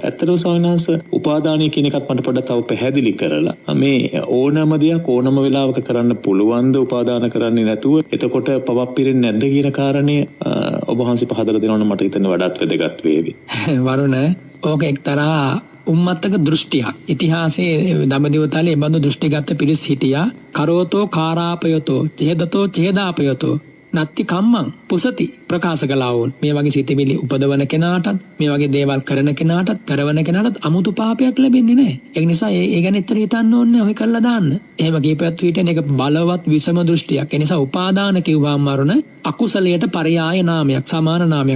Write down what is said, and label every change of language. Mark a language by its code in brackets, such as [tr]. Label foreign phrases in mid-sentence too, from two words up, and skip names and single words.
[si] ඇත්තටම ස්වාමීන් වහන්සේ උපාදානය කියන එකත් මට පොඩ්ඩක් තව පැහැදිලි කරලා මේ ඕනම දෙයක් ඕනම වෙලාවක කරන්න පුළුවන්ද උපාදාන කරන්නේ නැතුව? එතකොට පවක් පිරෙන්නේ නැද්ද කියන කාරණය ඔබ වහන්සේ පහදලා දෙනවනම් මට හිතෙන වඩාත් වැදගත් වේවි. වරුණ, ඕක එක්තරා උම්මත්තක දෘෂ්ටියක්. ඉතිහාසයේ දඹදිව තලයේ බඳු දෘෂ්ටිගත පිරිස් හිටියා. [pi] කරෝතෝ කාරාපයතෝ චේදතෝ චේදාපයතෝ නත්ති කම්මං පුසති [si] ප්‍රකාශ කළා වුන්. මේ වගේ සිතිවිලි උපදවන කෙනාටත්, මේ වගේ දේවල් කරන කෙනාටත්, කරවන කෙනාටත් අමුතු පාපයක් ලැබෙන්නේ නැහැ. ඒ නිසා ඒ ගැන ඉතින් හිතන්න ඕනේ, ඔය කරලා දාන්න. එහෙම කීපයක් හිටියන එක බලවත් විසම දෘෂ්ටියක්. ඒ නිසා උපාදාන කිව්වම මරුණ අකුසලයට පරයාය නාමයක්, සමාන නාමයක්.